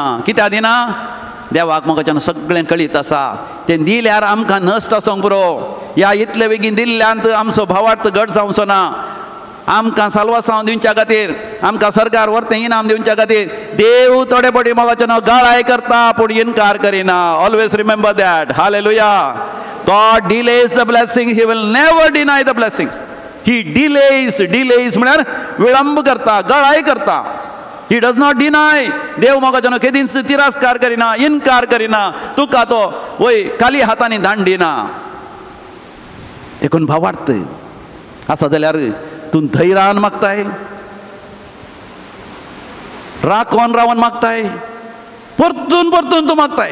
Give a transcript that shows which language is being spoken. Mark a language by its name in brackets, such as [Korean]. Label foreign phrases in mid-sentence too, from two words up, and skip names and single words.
[Konkani] कित्याक दिना देवाक म्हाका सगळें कळीत आसा तें दिल्यार आमकां नश्ट आसूंक पुरो. ह्या इतले बेगीन दिल्ल्यांत आमचो भावार्थ घट जावचो ना. आमकां साल्वासांव दिवच्या खातीर आमकां सरकार व्हरतें इनाम दिवच्या खातीर देव थोडे फावटी म्हाका गाळाय करता पूण इन्कार करिना. [English] Always remember that. Hallelujah. God delays the blessing, he will never deny the blessings. He delays [Konkani] म्हळ्यार विलंब करता गळाय करता. [English] He does not deny. [Konkani] देव म्हाका केदींच तिरस्कार करिना इन्कार करिना तुका तो वय खाली हातांनी धाड दिना. देखून भावार्थ आसा जाल्यार तूं धैर्यान मागताय राखोन रावन मागताय परतून तूं मागताय.